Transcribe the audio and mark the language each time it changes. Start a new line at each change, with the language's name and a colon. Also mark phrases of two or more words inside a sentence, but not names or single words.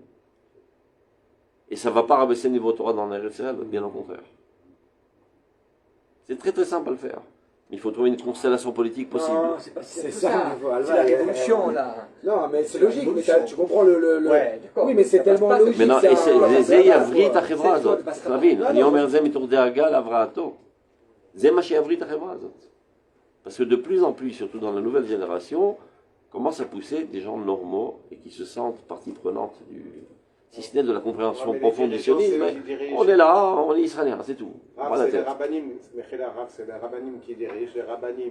French: Et ça ne va pas rabaisser le niveau Torah dans l'Eretz-Israël, bien au contraire. C'est très très simple à le faire. Il faut trouver une constellation politique possible. Non, c'est pas C'est ça. ça, C'est la révolution, là. Non, mais c'est logique, mais tu comprends le... Ouais, d'accord. Oui, mais c'est Ça passe tellement pas, logique. maintenant, c'est un-
Hebrew: זה יבריא את החברה זה הזאת, בסדר. תבין, לא, אני לא. אומר זה מתוך דאגה להבראתו. זה מה שיבריא את החברה הזאת.
French: Parce que de plus en plus, surtout dans la nouvelle génération, commencent à pousser des gens normaux et qui se sentent partie prenante du système de la compréhension profonde du sionisme. On est là, on est israélien, c'est tout. Rav, Voilà la c'est les tête. rabbanim, c'est les rabbanim qui dirigent, les rabbanim.